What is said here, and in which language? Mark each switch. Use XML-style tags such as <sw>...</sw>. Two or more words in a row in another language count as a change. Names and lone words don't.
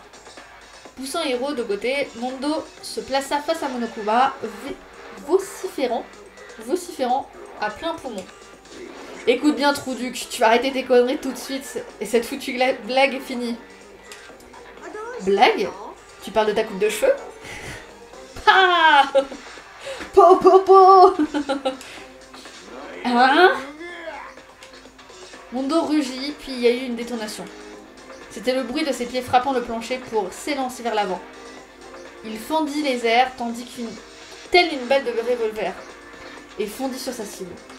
<fr>Poussant Hiro de côté, Mondo se plaça face à Monokuma, vociférant à plein poumon. Écoute bien, Trouduc, tu vas arrêter tes conneries tout de suite, et cette foutue blague est finie. Blague? Tu parles de ta coupe de cheveux? Ah! Po po po! Hein? Mondo rugit, puis il y a eu une détonation. C'était le bruit de ses pieds frappant le plancher pour s'élancer vers l'avant. Il fendit les airs, tandis telle une balle de revolver, et fondit sur sa cible.</fr>